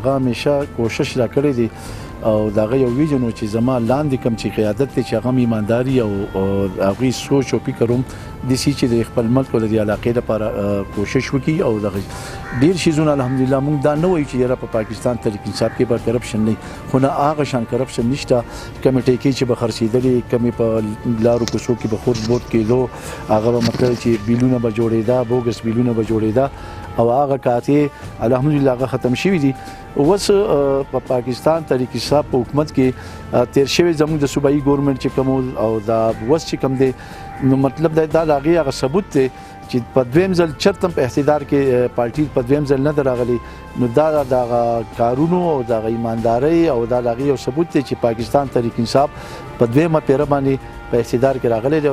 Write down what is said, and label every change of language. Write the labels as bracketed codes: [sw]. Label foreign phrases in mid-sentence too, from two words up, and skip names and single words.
[ps] هغه همیشه کوشش را کړی دی او د هغه یو ویژن و چې زما لاندې کوم چې قیادت دی چې هغه هم ایمانداري او هغوی سوچ او فکر هم داسې چې د خپل ملک او د دې علاقې لپاره کوشش وکړي او دغه ډېر شیزونه الحمدلله موږ دا نه وایو چې یاره په پاکستان تحریک انصاف کې به کرپشن نه وي، خو نه هغه شان کرپشن نشته. کمې ټیکې چې به خرڅېدلې، کمې په لارو کوڅو کې به خورد بورد کېدو، هغه به مطلب چې بیلونه به جوړېده، بوګس بیلونه به جوړېده او هغه قاطع الحمدلله هغه ختم شوي دي. اوس په پاکستان تحریک انصاف په حکومت کې تیر شوی زموږ د صوبایي ګورنمنټ چې کوم او دا اوس چې کوم دی نو مطلب دا د هغې هغه ثبوت دی چې په دویم ځل چېرته په اقتدار کې پارټي په دویم ځل نه ده راغلی، نو دا د هغه کارونو او د هغه ایماندارۍ او دا د هغې یو ثبوت دی چې پاکستان تحریک انصاف په دویمه پیره باندې په اقتدار کې راغلی دی.